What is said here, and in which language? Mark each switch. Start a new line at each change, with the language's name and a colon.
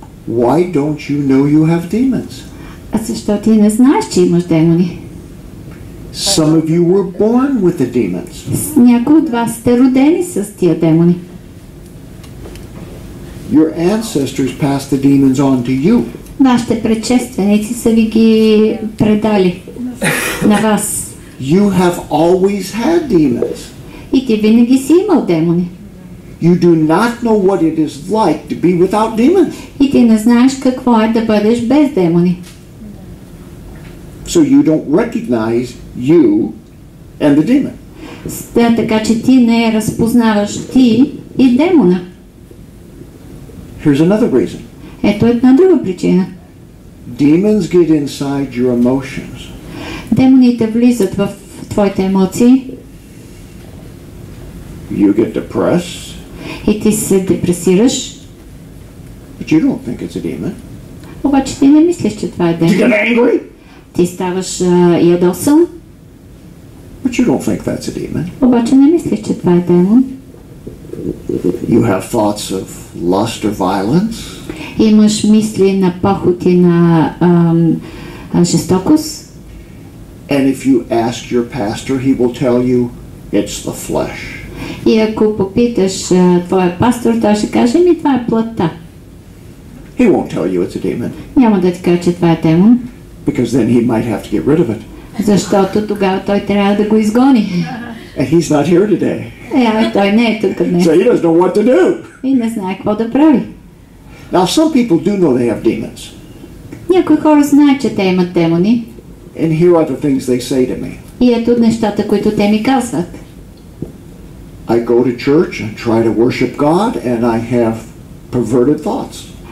English: Why don't you know you have demons?
Bulgarian: А защо ти не знаеш, че имаш демони?
English: Some of you were born with the demons.
Bulgarian: Някои от вас сте родени с тия демони.
English: Your ancestors passed the demons on to you.
Bulgarian: Вашите предшественици са ви ги предали на вас.
English: You have always had demons.
Bulgarian: И ти винаги си имал демони.
English: You do not know what it is like to be without demons.
Bulgarian: И ти не знаеш какво е да бъдеш без демони.
English: So you don't recognize you and the demon.
Bulgarian: Така че ти не разпознаваш ти и демона.
English: Here's another reason.
Bulgarian: Ето една друга причина.
English: Demons get inside your emotions.
Bulgarian: Демоните влизат в твоите емоции.
English: You get depressed.
Bulgarian: И ти се депресираш.
English: But you don't think it's a demon.
Bulgarian: Обаче ти не мислиш, че това е демон.
English: You get angry.
Bulgarian: Ти ставаш ядосан.
English: But you don't think that's a demon.
Bulgarian: Обаче не мислиш, че това е демон.
English: You have thoughts of lust or violence.
Bulgarian: Имаш мисли на похоти на жестокост.
English: And if you ask your pastor, he will tell you it's the flesh.
Bulgarian: И ако попиташ твоя пастор, той ще каже, ми това е плътта.
English: He won't tell you it's a demon.
Bulgarian: Няма да ти каже, че това е демон.
English: Because then he might have to get rid of it.
Bulgarian: Защото тогава той трябва да го изгони.
English: And he's not here today.
Bulgarian: Той не е тук днес.
English: So he doesn't know what to do.
Bulgarian: И не знае какво да прави.
English: Now some people do know they have demons.
Bulgarian: Някои хора знаят, че те имат демони.
English: And here are the things they say to me.
Bulgarian: И ето нещата, които те ми казват.
English: I go to church and try to worship God and I have perverted thoughts.